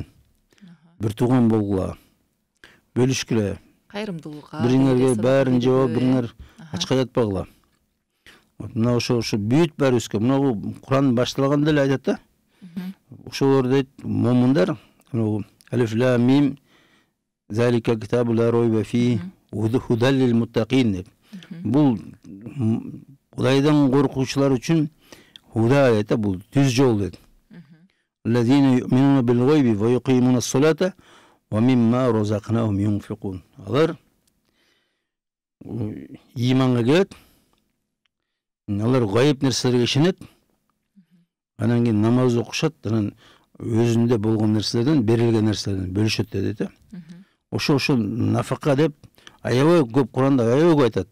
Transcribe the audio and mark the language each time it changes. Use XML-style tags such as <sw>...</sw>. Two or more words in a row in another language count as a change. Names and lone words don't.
<ky>Бир тууган болгула, бөлүшкүлө, кайрымдуулукка. Бириңерге баарын жеп, бириңер ачка жатпагыла. Мына ошо бүт баарыбызга, мына Куран башталганда эле айтат да. Ошолор дейт, момундар,</ky> <ar>الم ذلك الكتاب لا ريب فيه هدى للمتقين деп.</ar> <ky>Бул Кудайдан коркуучулар үчүн худа дейт да, бул түз жол дейт.</ky> <ar>الذين يؤمنون بالغيب ويقيمون الصلاة ومما رزقناهم ينفقون.</ar> <ky>Алар иманга келет, алар гайып нерселерге ишенет, анан кийин намаз окушат, анан өзүндө болгон нерселерден, берилген нерселерден бөлүшөт дейт да. Ошо нафака деп аябай көп Куранда аябай айтат.</ky>